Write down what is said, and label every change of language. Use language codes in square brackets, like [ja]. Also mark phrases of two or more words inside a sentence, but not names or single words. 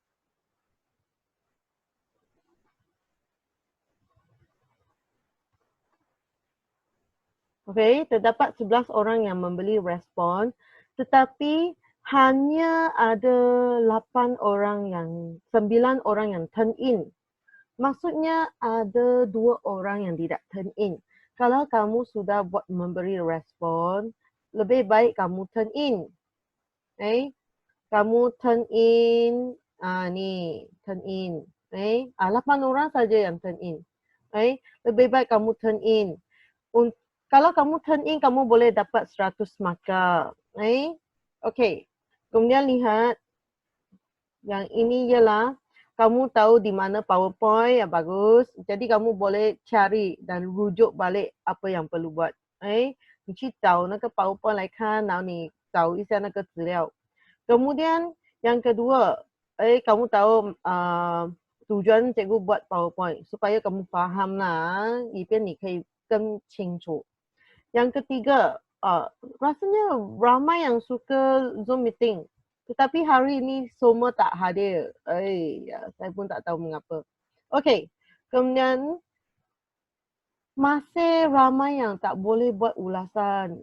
[ms] Okay, terdapat 11 orang yang memberi respon, tetapi hanya ada 9 orang yang [en] turn in. [ms] Maksudnya ada 2 orang yang tidak [en] turn in. [ms] Kalau kamu sudah buat memberi respon, lebih baik kamu [en] turn in. [ms] Kamu [en] turn in, [ms] ni [en] turn in, [ms] 8 orang saja yang [en] turn in, [ms] lebih baik kamu [en] turn in. [ms] Kalau kamu [en] turn in, [ms] kamu boleh dapat 100 markah, okey. Kemudian lihat, yang ini ialah kamu tahu di mana PowerPoint yang bagus, jadi kamu boleh cari dan rujuk balik apa yang perlu buat， [zh] 你去找那个 PowerPoint 来看，然后你找一下那个资料。 [ms] Kemudian yang kedua, kamu tahu tujuan cikgu buat PowerPoint supaya kamu faham lah, [zh] 以便你可以更清楚。 [ms] Yang ketiga, rasanya ramai yang suka Zoom meeting. Tetapi hari ini semua tak hadir. Saya pun tak tahu mengapa. Okey, kemudian masih ramai yang tak boleh buat ulasan.